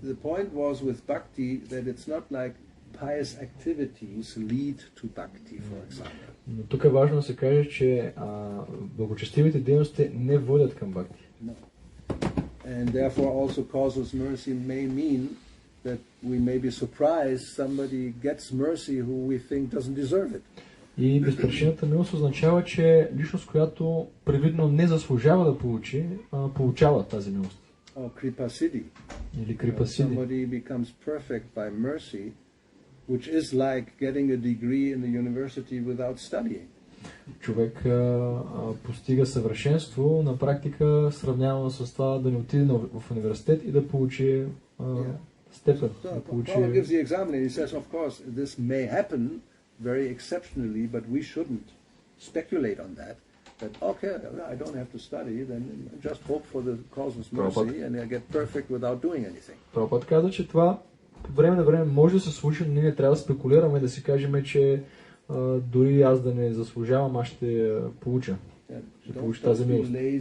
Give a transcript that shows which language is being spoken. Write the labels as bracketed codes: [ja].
[en] The point was with bhakti that it's not like pious activities lead to bhakti, for example. [bg] Но тук е важно да се каже, че благочестивите дейности не водят към бхакти. [en] No. And therefore also causeless mercy may mean that we may be surprised somebody gets mercy who we think doesn't deserve it. [bg] И безпричинната милост означава, че личност, която привидно не заслужава да получи, получава тази милост. [en] Or kripasiddhi. [bg] Или крипасиди. [en] Somebody becomes perfect by mercy, which is like getting a degree in the university without studying. [bg] Човек постига съвършенство, на практика сравнявано с това да не отиде в университет и да получи степен. [en] So Paul gives the example and he says, of course, this may happen very exceptionally, but we shouldn't speculate on that. That okay, I don't have to study, then just hope for the causeless mercy and I get perfect without doing anything. [bg] Прабхупад каза, че това време на време може да се случи, но ние не трябва да спекулираме, да си кажем, че дори аз да не заслужавам, аз ще получа. Ще получа тази милост.